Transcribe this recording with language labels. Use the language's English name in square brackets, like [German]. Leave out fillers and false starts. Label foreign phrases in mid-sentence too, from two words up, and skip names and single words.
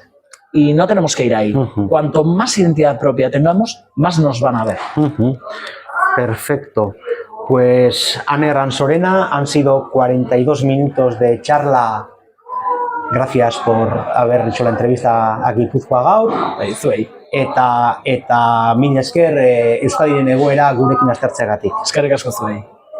[Spanish] Y no tenemos que ir ahí. Cuanto más identidad propia tengamos, más nos van a ver. Perfecto. Pues, Aner Ansorena, han sido 42 minutos de charla. Gracias por haber hecho la entrevista a Gipuzkoa Gaur. [Basque] Eta mila esker Euskadiren egoera gurekin aztertzeagatik. Eskerrik asko zuei.